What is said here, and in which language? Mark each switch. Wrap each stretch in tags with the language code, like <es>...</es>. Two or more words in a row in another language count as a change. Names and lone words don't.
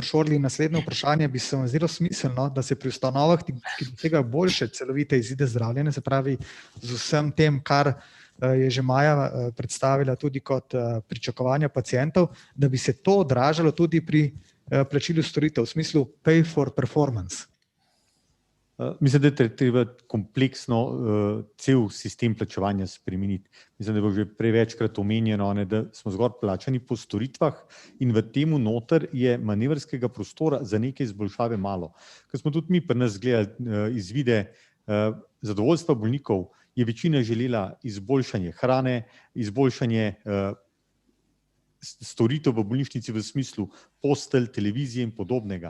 <sl>Šorli, naslednje vprašanje bi se vam zdelo smiselno, da se pri ustanovah, ki dosegajo boljše celovite izide zdravljenja, se pravi z vsem tem, kar je že Maja predstavila tudi kot pričakovanja pacientov, da bi se to odražalo tudi pri plačilu storitev, v smislu</sl> <en>pay for performance.</en> <sl>Mislim, da je treba kompleksno cel sistem plačevanja spremeniti. Mislim, da je bilo že prevečkrat omenjeno, da smo zgolj plačani po storitvah in v temu noter je manevrskega prostora za neke izboljšave malo. Ker smo tudi mi pri nas gledali izvide zadovoljstva bolnikov, je večina želela izboljšanje hrane, izboljšanje storitev v bolnišnici v smislu postelj, televizije in podobnega.</sl>